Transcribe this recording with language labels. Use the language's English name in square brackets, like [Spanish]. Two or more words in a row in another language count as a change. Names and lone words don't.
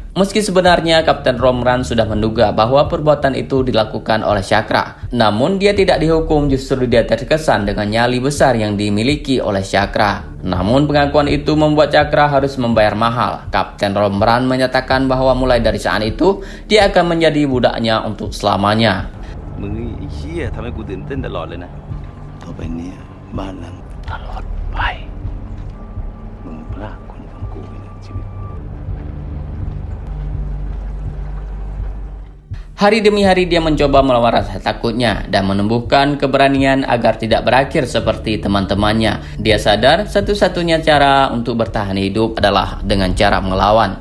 [Indonesian] Meski sebenarnya Kapten Romran sudah menduga bahwa perbuatan itu dilakukan oleh Cakra, namun dia tidak dihukum, justru dia terkesan dengan nyali besar yang dimiliki oleh Cakra. Namun pengakuan itu membuat Cakra harus membayar mahal. Kapten Romran menyatakan bahwa mulai dari saat itu dia akan menjadi budaknya untuk selamanya. [Thai] มึงนี่ไอ้เหี้ยทำให้กูตื่นเต้นตลอดเลยนะ ต่อไปเนี่ยบ้านหลังตลอดไป มึงพลาดคนของกูไปในชีวิต [Indonesian] Hari demi hari dia mencoba melawan rasa takutnya dan menumbuhkan keberanian agar tidak berakhir seperti teman-temannya. Dia sadar satu-satunya cara untuk bertahan hidup adalah dengan cara melawan.